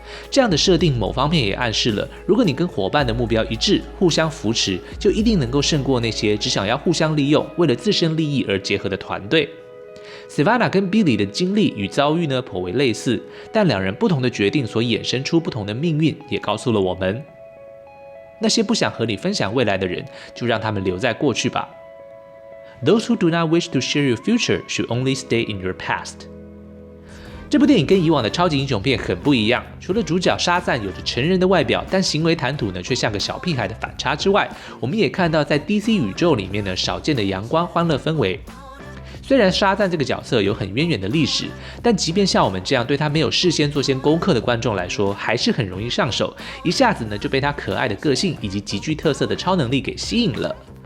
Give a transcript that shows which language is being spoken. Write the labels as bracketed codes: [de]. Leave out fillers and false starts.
[zh] 这样的设定某方面也暗示了，如果你跟伙伴的目标一致，互相扶持，就一定能够胜过那些只想要互相利用，为了自身利益而结合的团队。 Savannah 跟 Billy 的经历与遭遇呢颇为类似，但2人不同的决定所衍生出不同的命运，也告诉了我们，那些不想和你分享未来的人，就让他们留在过去吧。 [en] Those who do not wish to share your future should only stay in your past。 [zh] 这部电影跟以往的超级英雄片很不一样，除了主角沙赞有着成人的外表，但行为谈吐呢却像个小屁孩的反差之外，我们也看到在 DC 宇宙里面呢少见的阳光欢乐氛围。虽然沙赞这个角色有很渊源的历史，但即便像我们这样对他没有事先做些功课的观众来说，还是很容易上手，一下子呢就被他可爱的个性以及极具特色的超能力给吸引了。